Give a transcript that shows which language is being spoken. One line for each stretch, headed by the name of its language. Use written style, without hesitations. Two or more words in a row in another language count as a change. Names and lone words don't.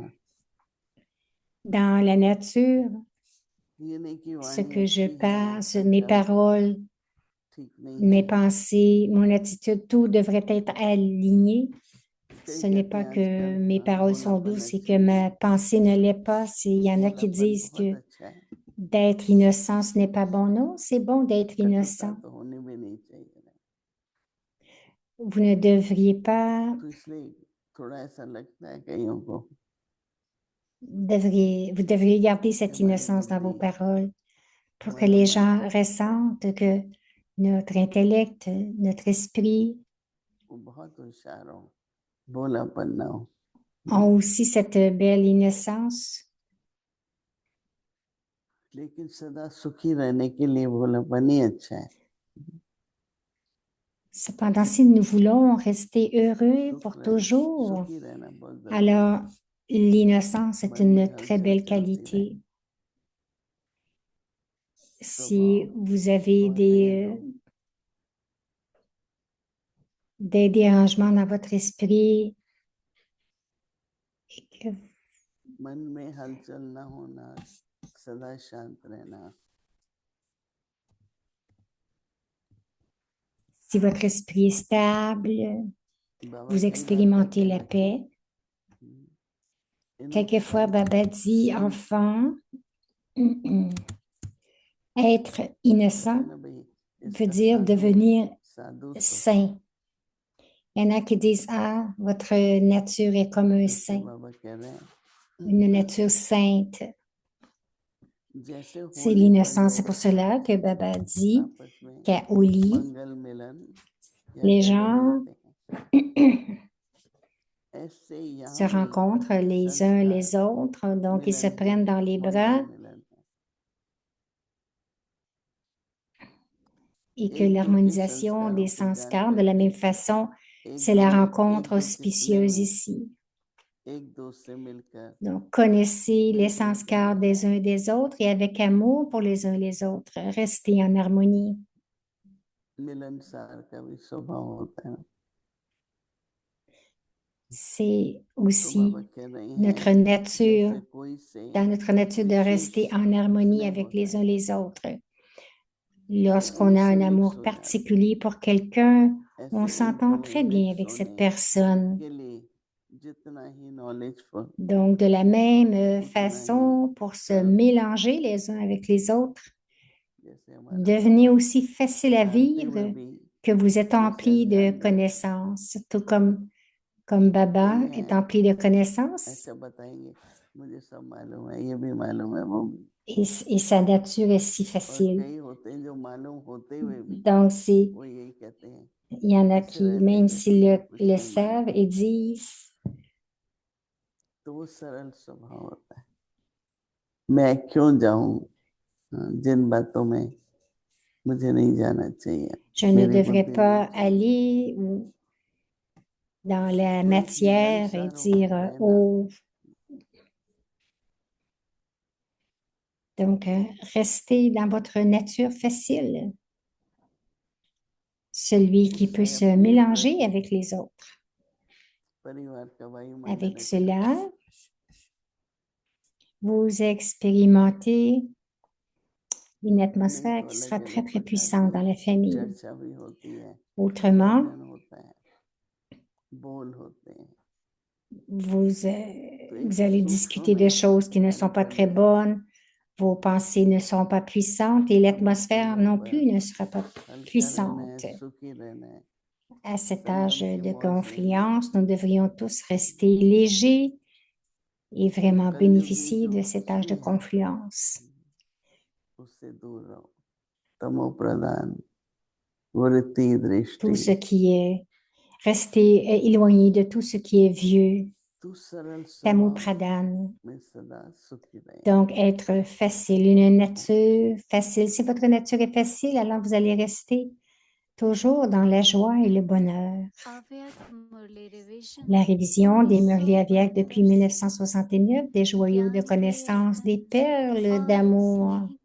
French: Dans la nature,
Hindi: ये नहीं कि
French: ce
Hindi: वाणी
French: que je
Hindi: अच्छी है
French: pense,
Hindi: पर
French: mes
Hindi: कर्म
French: paroles,
Hindi: ठीक नहीं
French: mes
Hindi: है।
French: pensées, mon attitude, tout devrait être aligné.
Hindi: कई
French: Ce n'est
Hindi: कहते
French: pas
Hindi: हैं
French: que
Hindi: आजकल
French: mes paroles sont
Hindi: भोलापन
French: douces et que
Hindi: अच्छी
French: ma
Hindi: है।
French: pensée ne l'est pas. Il y en a qui
Hindi: भोलापन
French: disent
Hindi: बहुत
French: que
Hindi: अच्छा है,
French: d'être innocent, ce n'est pas bon. Non, c'est bon d'être
Hindi: कटुता
French: innocent.
Hindi: तो होनी भी नहीं चाहिए।
French: Vous ne devriez pas,
Hindi: तो इसलिए थोड़ा ऐसा लगता है कईयों को
French: vous devriez garder cette
Hindi: हमारी
French: innocence dans vos
Hindi: बुद्धि
French: paroles pour que
Hindi: हमारा
French: les
Hindi: मन
French: gens ressentent que notre intellect, notre esprit
Hindi: वो बहुत होशियार हो, भोलापन ना हो।
French: ont aussi cette belle innocence.
Hindi: लेकिन सदा सुखी रहने के लिए भोलापन ही अच्छा है।
French: Cependant, si nous voulons rester heureux
Hindi: सुख
French: pour
Hindi: रहना,
French: toujours,
Hindi: सुखी रहना बहुत जरूरी है।
French: alors l'innocence est
Hindi: मन में
French: une très
Hindi: हलचल
French: belle
Hindi: चलती रहे
French: qualité. Si
Hindi: स्वभाव
French: vous avez
Hindi: बहुत तेज हो।
French: des dérangements dans votre esprit, et que
Hindi: मन में हलचल ना होना, सदा शांत रहना,
French: si votre esprit est stable,
Hindi: बाबा
French: vous
Hindi: कई बार कहते
French: expérimentez la
Hindi: हैं
French: paix.
Hindi: इन्हों
French: Quelquefois,
Hindi: को
French: Baba dit,
Hindi: संत
French: enfant, être
Hindi: कहते
French: innocent
Hindi: हैं ना भाई
French: veut
Hindi: इसका
French: dire devenir
Hindi: साधु तो
French: saint. Il y en a qui disent, ah, votre nature est comme un
Hindi: इसलिए
French: saint,
Hindi: बाबा कह रहे हैं
French: une nature sainte.
Hindi: जैसे
French: C'est
Hindi: होली पर
French: l'innocence. C'est
Hindi: लोग
French: pour cela que Baba dit
Hindi: आपस में
French: qu'à Oli,
Hindi: मंगल मिलन या
French: les
Hindi: गले
French: gens
Hindi: मिलते हैं, ऐसे
French: se
Hindi: यहाँ भी
French: rencontrent les uns
Hindi: संस्कार
French: les autres, donc ils se
Hindi: मिलन है,
French: prennent dans les
Hindi: मंगल
French: bras
Hindi: मिलन है।
French: et que
Hindi: एक दो के
French: l'harmonisation
Hindi: संस्कारों
French: des
Hindi: को जान
French: sanskars, de la même
Hindi: करके
French: façon,
Hindi: एक
French: c'est
Hindi: दो
French: la
Hindi: में
French: rencontre
Hindi: एक दो के स्नेह
French: auspicieuse
Hindi: में
French: ici.
Hindi: एक दो से मिलकर
French: Donc, connaissez les
Hindi: मिलजुल कर
French: sanskars
Hindi: रहना
French: des
Hindi: है।
French: uns des autres et avec amour pour les uns les autres, restez en harmonie.
Hindi: मिलनसार का भी स्वभाव होता है।
French: C'est
Hindi: तो
French: aussi
Hindi: बाबा कह रहे
French: notre
Hindi: हैं
French: nature,
Hindi: जैसे कोई से
French: dans notre nature de
Hindi: विशेष
French: rester en harmonie
Hindi: स्नेह
French: avec
Hindi: होता
French: les uns
Hindi: है
French: les autres.
Hindi: तो
French: Lorsqu'on a
Hindi: उनसे
French: un
Hindi: मिक्स
French: amour
Hindi: हो जाना है।
French: particulier pour quelqu'un, on
Hindi: ऐसे एक दो
French: s'entend
Hindi: में
French: très bien
Hindi: मिक्स
French: avec cette
Hindi: होने
French: personne.
Hindi: के लिए जितना ही नॉलेजफुल
French: Donc, de la même
Hindi: उतना ही
French: façon, pour se
Hindi: सरल,
French: mélanger les uns avec les autres,
Hindi: जैसे हमारा
French: devenez
Hindi: स्वभाव
French: aussi facile à
Hindi: जानते हुए
French: vivre
Hindi: भी
French: que vous êtes
Hindi: हमेशा
French: empli de
Hindi: ध्यान देते हैं।
French: connaissances, tout comme Baba
Hindi: कई
French: est
Hindi: हैं
French: empli de connaissances
Hindi: ऐसा बताएंगे मुझे सब मालूम है, ये भी मालूम है, वो भी।
French: et sa nature est si
Hindi: और
French: facile.
Hindi: कई होते हैं जो मालूम होते हुए भी
French: Donc,
Hindi: वो यही कहते हैं
French: il y en a
Hindi: इस
French: qui,
Hindi: रहते
French: même
Hindi: कि
French: s'ils
Hindi: हमको कुछ
French: le
Hindi: नहीं मालूम,
French: savent et disent,
Hindi: तो वो सरल स्वभाव होता है। मैं क्यों जाऊं जिन बातों में मुझे नहीं जाना चाहिए,
French: je ne
Hindi: मेरी
French: devrais
Hindi: बुद्धि नहीं
French: pas
Hindi: चाहिए।
French: aller dans la
Hindi: तो एक
French: matière et
Hindi: मिलनसार होकर
French: dire,
Hindi: रहना
French: oh, donc restez dans votre nature facile, celui qui peut
Hindi: इससे
French: se
Hindi: अपने
French: mélanger
Hindi: प्रति
French: avec les autres.
Hindi: परिवार का वायुमंडल
French: Avec
Hindi: अच्छा
French: cela, vous expérimentez une
Hindi: नहीं
French: atmosphère
Hindi: तो
French: qui
Hindi: अलग
French: sera très,
Hindi: अलग
French: très
Hindi: प्रकार
French: puissante
Hindi: की
French: dans la famille.
Hindi: चर्चा भी होती है,
French: Autrement,
Hindi: भजन होता है, बोल होते हैं,
French: vous,
Hindi: तो एक
French: vous allez
Hindi: सूक्ष्म
French: discuter de
Hindi: में
French: choses qui ne sont
Hindi: कार्य
French: pas
Hindi: कर
French: très
Hindi: रहे हैं
French: bonnes, Vos pensées ne sont pas puissantes et l'atmosphère non plus ne sera pas
Hindi: हल्का रहना
French: puissante.
Hindi: है, सुखी रहना है।
French: À cet
Hindi: संयम
French: âge
Hindi: की
French: de
Hindi: मौज लेनी है।
French: confluence, nous devrions tous rester légers et vraiment
Hindi: कलयुगी
French: bénéficier
Hindi: जो
French: de cet âge
Hindi: कुछ
French: de
Hindi: भी है
French: confluence.
Hindi: उससे दूर रहो। तमो प्रधान वृत्ति
French: Tout
Hindi: दृष्टि
French: ce qui est resté éloigné de tout ce qui est vieux,
Hindi: तू सरल
French: Tamu
Hindi: स्वभाव
French: Pradhan.
Hindi: में सदा सुखी रहे।
French: Donc, être facile, une nature facile. Si votre nature est facile, alors vous allez rester toujours dans la joie et le bonheur. La révision des Murli Aviak depuis 1969, des joyaux de connaissance, des perles d'amour.